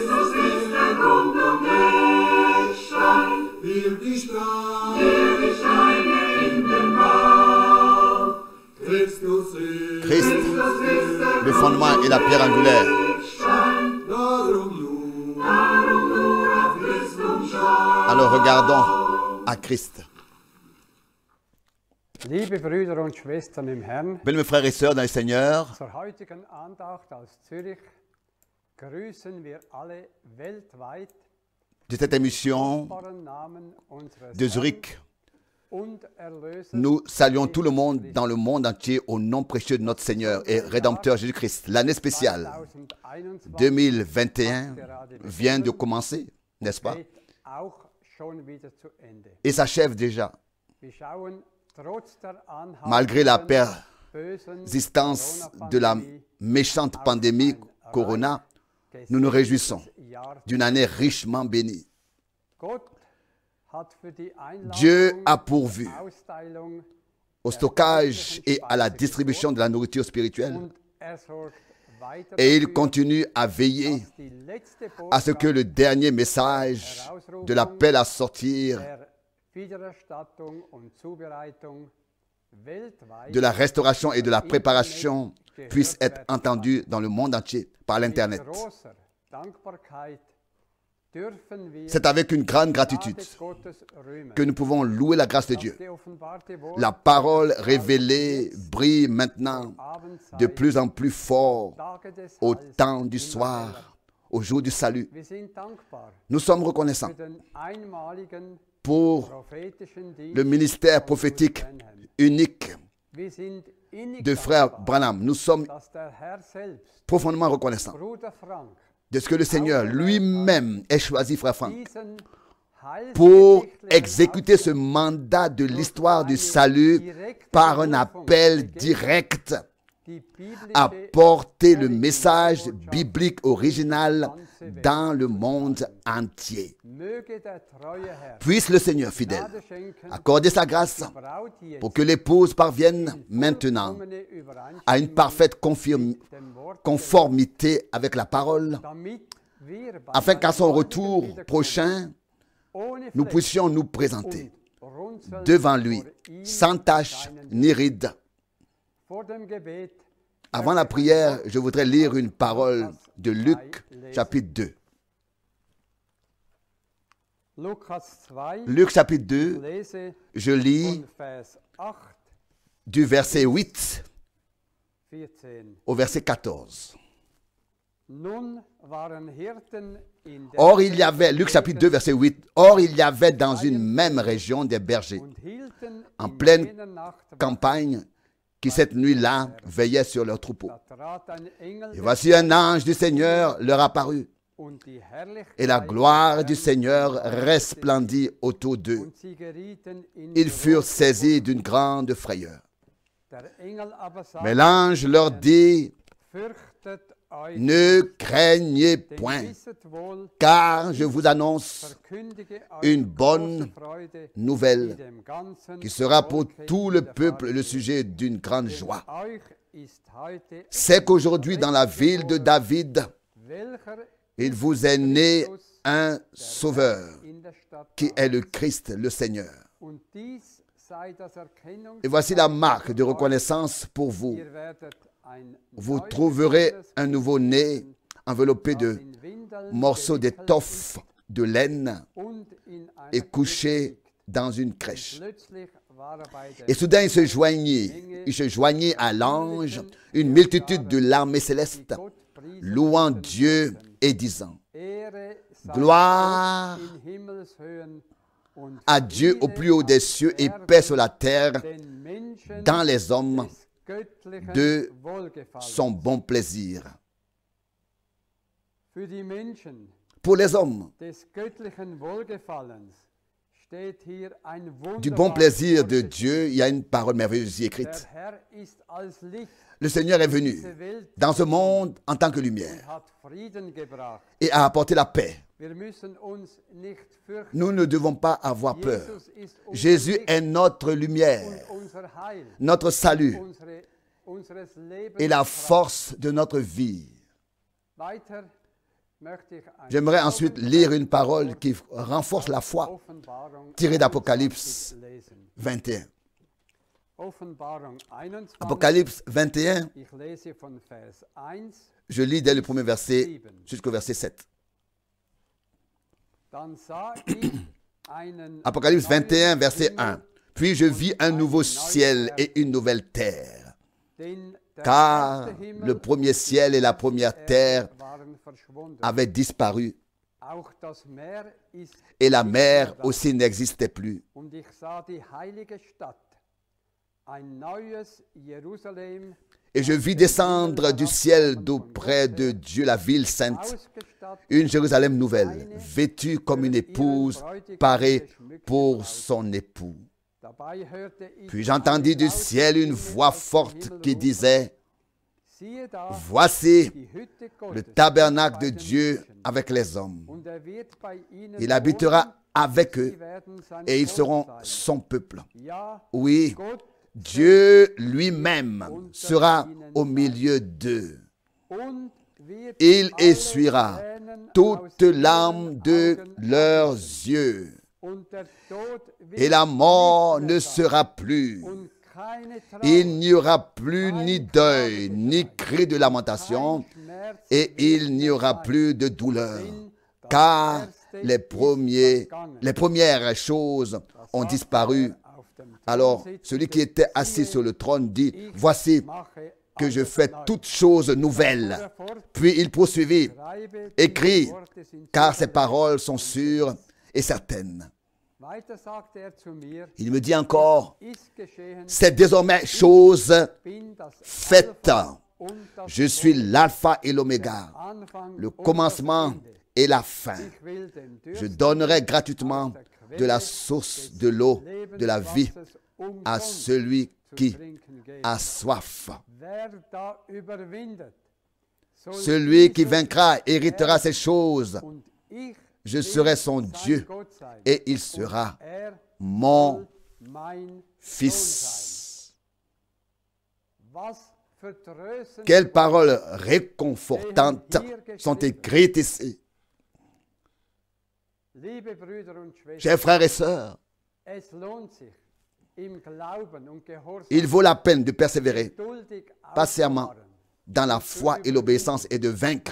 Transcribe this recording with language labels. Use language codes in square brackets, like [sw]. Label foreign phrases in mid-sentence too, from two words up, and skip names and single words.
[fr] Christ, le fondement et la pierre angulaire. Alors regardons à Christ. [de] Liebe Brüder und Schwestern im Herrn, [fr] Bien, mes frères et sœurs dans le Seigneur, [de] zur heutigen Andacht aus Zürich grüßen wir alle weltweit [fr] de cette émission [de] im Namen unseres [fr] de Zurich, [de] Herrn und Erlösers [fr] nous saluons tout le monde dans le monde entier au nom précieux de notre Seigneur et Rédempteur Jésus-Christ. L'année spéciale 2021 vient de commencer, n'est-ce pas? [de] geht auch schon wieder zu Ende. [fr] Et s'achève déjà. [de] Wir schauen trotz der [fr] Malgré la [de] anhaltenden bösen [fr] persistance de la [de] Corona-Pandemie [fr] méchante pandémie Corona, nous nous réjouissons [de] Jahr. [fr] d'une année richement bénie. [de] Gott hat für die [fr] Dieu [de] Einladung [fr] a pourvu [de] Austeilung [fr] au stockage et à la distribution de la nourriture spirituelle [de] und er sorgt weiter [fr] et il [de] dafür, [fr] continue à veiller [de] dass die letzte [fr] à ce que le dernier message de l'appel à sortir [de] der Wiedererstattung und Zubereitung weltweit [fr] de la restauration et de la préparation puisse être entendu dans le monde entier par [de] mit [fr] l'Internet. [de] großer Dankbarkeit dürfen wir [fr] C'est avec une grande [de] Gnade [fr] gratitude [de] Gottes rühmen. [fr] que nous pouvons louer la grâce de Dieu. [de] Das geoffenbarte Wort [fr] La parole révélée brille maintenant [de] Abendzeit, [fr] de plus en plus fort [de] Tage des [fr] au [de] Heils, [fr] temps du [de] immer [fr] soir, au jour du salut. [de] Wir sind dankbar [fr] Nous sommes reconnaissants [de] für den einmaligen [fr] pour [de] prophetischen [fr] le [de] Dienst [fr] ministère prophétique unique [de] Wir sind innig [fr] de frère [de] dankbar, [fr] Branham. Nous sommes [de] dass der Herr selbst, [fr] profondément reconnaissants [de] Bruder Frank, [fr] de ce que le Seigneur lui-même ait choisi frère Franck [de] diesen [fr] pour [de] heilsgeschichtlichen [fr] exécuter ce mandat de l'histoire du salut par un appel direct [de] die biblische [fr] à porter le message biblique original dans le monde entier. [de] möge der treue Herr [fr] Puisse le Seigneur fidèle [de] Gnade schenken, [fr] accorder sa grâce [de] die Braut jetzt [fr] pour que l'épouse parvienne maintenant [de] vollkommene [fr] à une [de] Übereinstimmung [fr] parfaite [de] dem Wort, [fr] conformité avec la parole, [de] damit wir bei [fr] afin qu'à son [de] seinem [fr] retour [de] Wiederkommen [fr] prochain, [de] ohne [fr] nous [de] Fleck [fr] puissions nous présenter [de] und runzelnd [fr] devant lui, [de] vor ihm [fr] sans tache [de] erscheinen [fr] ni ride. [de] Vor dem Gebet [fr] Avant la prière, je voudrais lire une parole de Luc, chapitre 2. [de] Lukas 2, [fr] Luc, chapitre 2, [de] lese [fr] je lis [de] von Vers 8, [fr] du verset 8 14. au verset 14. [de] Nun waren Hirten in der [fr] Or, il y avait, Luc chapitre 2, verset 8, or, il y avait dans une même région des bergers [de] und hielten [fr] en [de] in [fr] pleine [de] jener Nacht Wache. [fr] campagne qui cette nuit-là veillaient sur leurs troupeaux. [de] Da trat ein Engel [fr] Et [de] des [fr] voici un ange du Seigneur leur apparut, [de] und die Herrlichkeit [fr] et la gloire du [de] des Herrn [fr] Seigneur [de] umfasste [fr] resplendit autour d'eux. [de] und sie gerieten in [fr] Ils furent [de] große [fr] saisis [de] Furcht. [fr] d'une grande frayeur. [de] Der Engel aber sagte [fr] Mais l'ange leur dit, [de] fürchtet euch [fr] ne craignez [de] denn [fr] point, [de] wisset wohl, [fr] car je vous annonce [de] verkündige euch [fr] une [de] große [fr] bonne [de] Freude, die [fr] nouvelle [de] dem ganzen [fr] qui sera pour [de] Volke [fr] tout le [de] widerfahren [fr] peuple le [de] wird. [fr] sujet d'une grande [de] Denn [fr] joie. [de] euch ist heute [fr] C'est qu'aujourd'hui dans la ville de David, [de] welcher [fr] il vous est né un sauveur, [de] in der Stadt [fr] qui est le Christ, le Seigneur. [de] und dies sei das [fr] Et voici la [de] Erkennungszeichen [fr] marque de [de] für euch. [fr] reconnaissance pour vous. [de] Ihr werdet ein [fr] Vous [de] Neugeborenes [fr] trouverez un nouveau-né [de] finden, [fr] enveloppé [de] das [fr] de [de] in Windeln [fr] morceaux d'étoffe, de laine [de] und in einer [fr] et [de] Krippe [fr] couché [de] liegt. [fr] dans une crèche. [de] Plötzlich war bei der [fr] Et soudain, il se joignit à l'ange une multitude de l'armée céleste, [de] Gott priesen [fr] louant [de] und [fr] Dieu [de] lobten. [fr] et disant, [de] Ehre sei [fr] Gloire [de] Gott in Himmelshöhen und [fr] à Dieu au [de] Friede [fr] plus haut des [de] auf [fr] cieux et [de] Erden [fr] paix sur la terre [de] den Menschen [fr] dans les hommes [de] des göttlichen [fr] de [de] Wohlgefallens. [fr] son bon plaisir. [de] Für die Menschen [fr] Pour les hommes [de] des göttlichen Wohlgefallens steht hier ein [fr] du bon [de] wunderbares [fr] plaisir [de] Wort [fr] de [de] des [fr] Dieu, il y a une parole merveilleuse y [de] Der [fr] écrite. [de] Herr ist als Licht [fr] Le Seigneur est [de] in [fr] venu [de] diese Welt [fr] dans ce monde en tant que lumière [de] und hat Frieden gebracht. [fr] et a apporté la paix. [de] Wir müssen uns nicht fürchten. [fr] Nous ne devons pas avoir peur. [de] Jesus ist unser [fr] Jésus [de] Licht [fr] est notre lumière, [de] und unser Heil, [fr] notre salut [de] unseres Lebens. [fr] et la force de notre vie. [de] Weiter möchte ich ein [fr] J'aimerais ensuite lire une parole qui renforce la foi, [de] Offenbarung [fr] tirée d'Apocalypse [de] 21 lesen. 21. Offenbarung 21. [fr] Apocalypse 21, [de] Ich lese von Vers 1. [fr] je lis dès le premier verset jusqu'au verset 7. [de] Dann sah ich einen [fr] Apocalypse 21, [de] neuen [fr] verset [de] Himmel, [fr] 1. Puis je vis un nouveau ciel et une nouvelle terre, [de] denn der [fr] car [de] erste Himmel [fr] le premier ciel et la première terre [de] waren verschwunden. [fr] avaient disparu [de] Auch das Meer ist [fr] et la [de] nicht [fr] mer [de] mehr da. [fr] aussi n'existait plus. [de] Und ich sah die heilige Stadt, ein neues Jerusalem, [fr] Et je vis descendre du ciel d'auprès de Dieu la ville sainte, [de] ausgestattet [fr] une Jérusalem nouvelle, vêtue comme une épouse parée pour son époux. [de] Dabei hörte ich [fr] Puis j'entendis du ciel une voix forte qui disait, [de] siehe da, [fr] voici [de] die Hütte [fr] le [de] Gottes [fr] tabernacle de [de] bei den [fr] Dieu [de] Menschen. [fr] avec les hommes. [de] Und wird bei ihnen [fr] Il habitera [de] wohnen, [fr] avec eux [de] sie werden sein [fr] et ils [de] Volk [fr] seront [de] sein. [fr] son peuple. [de] Ja, [fr] Oui, [de] Gott [fr] Dieu lui-même sera au milieu d'eux. [de] und wird [fr] Il [de] alle [fr] essuiera [de] Tränen [fr] toutes [de] aus ihren [fr] larmes de [de] Augen [fr] leurs [de] abwischen. [fr] yeux. [de] Und der Tod wird [fr] Et la mort [de] nicht mehr [fr] ne [de] sein. [fr] sera plus. [de] Und keine Trauer, [fr] Il n'y aura plus ni deuil, ni cri de lamentation, [de] kein Schmerz [fr] et il n'y aura [de] sein. [fr] plus de douleur. [de] Denn das [fr] Car [de] Erste [fr] les [de] ist vergangen. [fr] premières choses ont [de] Sagt [fr] disparu. [de] er auf dem [fr] Alors, [de] Thron [fr] celui qui [de] sitzende, [fr] était assis [de] siehe, [fr] sur le trône dit, [de] ich [fr] voici [de] mache [fr] que je [de] alles [fr] fais [de] neu. [fr] toutes choses nouvelles. [de] Fuhr er fort, [fr] Puis il poursuivit, [de] schreibe, [fr] écris, [de] diese Worte sind [fr] car ces [de] zuverlässig. [fr] paroles sont sûres et certaines. [de] Weiter sagte er zu mir, [fr] Il me dit encore, [de] ist geschehen, [fr] c'est désormais chose [de] bin das [fr] faite. [de] Alpha und das [fr] Je suis [de] Omega, [fr] l'alpha et l'oméga, [de] Anfang [fr] le [de] und das [fr] commencement [de] Ende. [fr] et la fin. [de] Ich will den [fr] Je [de] Dürstenden [fr] donnerai gratuitement [de] aus der Quelle [fr] de la source de l'eau de la vie [de] Lebenswassers [fr] à [de] umsonst [fr] celui [de] zu [fr] qui [de] trinken geben. [fr] a soif. [de] Wer da überwindet, soll [fr] Celui qui [de] dieser [fr] vaincra héritera [de] Herr [fr] ces choses. [de] und ich [fr] Je [de] will [fr] serai son [de] sein [fr] Dieu [de] Gott sein. [fr] et il [de] Und [fr] sera [de] er [fr] mon [de] soll mein Sohn [fr] fils. [de] sein. Was vertröstend [fr] Quelles paroles réconfortantes sont écrites ici. [de] Liebe Brüder und Schwestern, [fr] Chers frères et sœurs, [de] es lohnt sich, im Glauben und Gehorsam [fr] il vaut la peine de persévérer [de] geduldig [fr] patiemment [de] auszuharren, [fr] dans la foi et l'obéissance et de vaincre.